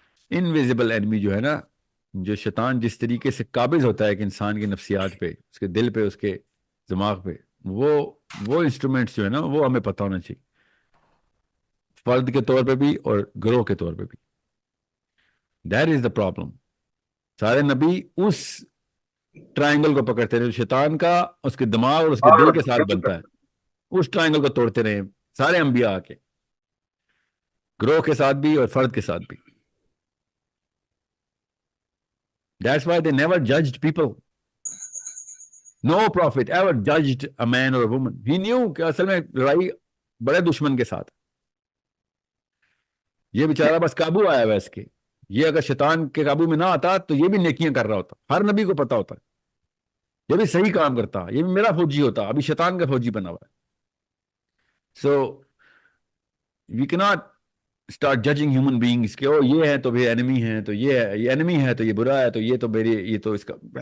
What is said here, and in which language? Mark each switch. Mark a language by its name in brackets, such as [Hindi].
[Urdu] Invisible enemy جو ہے نا، جو شیطان جس طریقے سے قابض ہوتا ہے کہ انسان کی نفسیات پہ، اس کے دل پہ، اس کے دماغ پہ، وہ انسٹرومنٹس جو ہے نا وہ ہمیں پتہ ہونا چاہیے، فرد کے طور پہ بھی اور گروہ کے طور پہ بھی. [English] That is the problem. [Urdu] سارے نبی اس ٹرائنگل کو پکڑتے رہے، شیطان کا اس کے دماغ اور اس کے دل کے ساتھ بنتا ہے، اس ٹرائنگل کو توڑتے رہے سارے انبیاء کے، گروہ کے ساتھ بھی اور فرد کے ساتھ بھی. [English] That's why they never judged people. No prophet ever judged a man or a woman. He knew [Urdu] کہ اصل میں لڑائی بڑے دشمن کے ساتھ. یہ بیچارہ بس قابو آیا ہوا اس کے. یہ اگر شیطان کے قابو میں نہ آتا تو یہ بھی نیکیاں کر رہا ہوتا. ہر نبی کو پتا ہوتا ہے یہ بھی صحیح کام کرتا، یہ بھی میرا فوجی ہوتا. ابھی شیطان کا فوجی بنا ہوا ہے. [English] So we cannot start judging human beings [Urdu] کہ او یہ ہے تو بھی enemy ہے، تو یہ ہے، یہ enemy ہے تو یہ برا ہے، تو یہ تو میری، یہ تو اس کا.